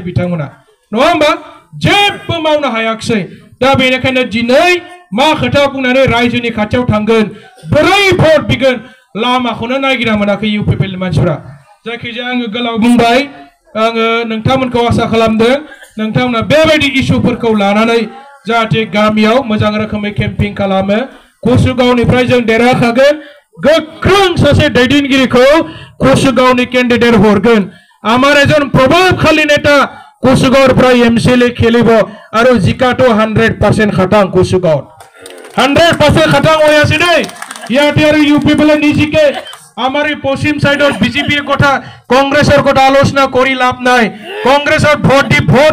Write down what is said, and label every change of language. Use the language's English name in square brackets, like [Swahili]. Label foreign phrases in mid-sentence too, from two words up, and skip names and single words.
[Bodo] बिथांमोना नङा होमबा जेबो मावनो हायाखै दा बेनिखायनो दिनै मा खोथा बुंनानै रायजोनि खाथियाव थांगोन बोरै भट बिगोन लामाखौनो नागिरना मोनाखै UPPL मानसिफोरा जायखिजाया आङो गोलाव बुंबाय आङो नोंथांमोनखौ आसा खालामदों नोंथांमोना बेबायदि इस्युफोरखौ लानानै जाहाथे गामियाव मोजां रोखोमै केम्पिं खालामो कसुगावनिफ्राय जों देरहाखागोन गोख्रों सासे दैदेनगिरिखौ कसुगावनि केन्डिडेट हरगोन [Assamese] আমাৰ এজন প্ৰভাৱশালী নেতা কুচুগাঁৱৰ পৰা এমচিএলএ খেলিব আৰু জিকাটো 100% খাটাং কুচুগাঁৱত 100% খাটাং হৈ আছে দেই ইয়াতে আৰু ইউপি বলে নিজিকে আমাৰ এই পশ্চিম সাইডৰ বিজেপিৰ কথা কংগ্ৰেছৰ কথা আলোচনা কৰি লাভ নাই কংগ্ৰেছৰ ভোট দি ভোট